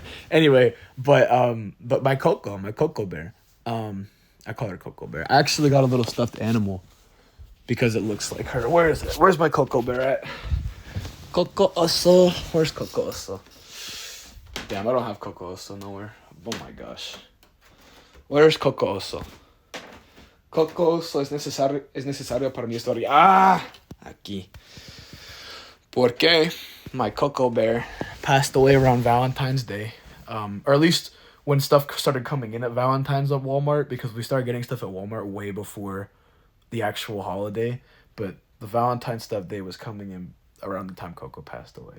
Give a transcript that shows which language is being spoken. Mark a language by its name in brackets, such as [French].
[English] Anyway, but my Coco Bear. I call her Coco Bear. I actually got a little stuffed animal because it looks like her. Where is it? Where's my Coco Bear at? Coco Oso. Where's Coco Oso? Damn, I don't have Coco Oso nowhere. Oh my gosh. Where's Coco Oso? [Spanish] Coco Oso es necesario para mi historia. Ah, aquí. Porque [English] my Coco Bear passed away around Valentine's Day. Or at least when stuff started coming in at Valentine's at Walmart, because we started getting stuff at Walmart way before the actual holiday. But the Valentine's stuff day was coming in around the time Coco passed away.